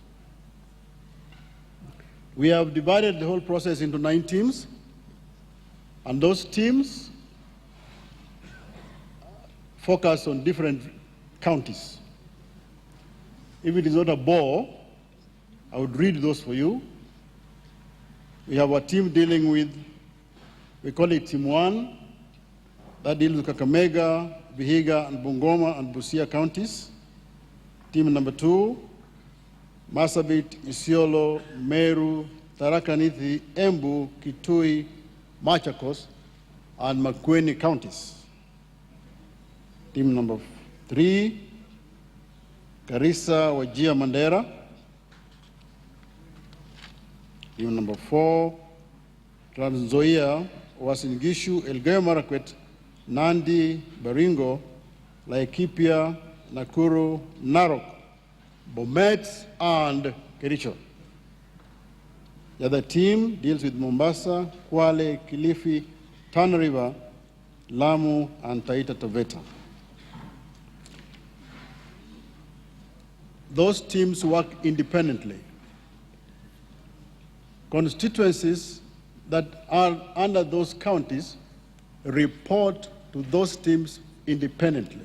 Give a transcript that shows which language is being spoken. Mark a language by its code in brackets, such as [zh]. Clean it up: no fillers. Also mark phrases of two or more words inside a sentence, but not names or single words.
[en] We have divided the whole process into 9 teams, and those teams focus on different counties. If it is not a bore, I would read those for you. We have a team dealing with, we call it Team 1, that deals with Kakamega, Vihiga, and Bungoma and Busia counties. Team number 2, Marsabit, Isiolo, Meru, Tharaka Nithi, Embu, Kitui, Machakos, and Makueni counties. Team number 3, Garissa, Wajir, Mandera. Team number 4, Trans Nzoia, Uasin Gishu, Elgeyo Marakwet, Nandi, Baringo, Laikipia, Nakuru, Narok, Bomet, and Kericho. The other team deals with Mombasa, Kwale, Kilifi, Tana River, Lamu, and Taita Taveta. Those teams work independently. Constituencies that are under those counties report to those teams independently.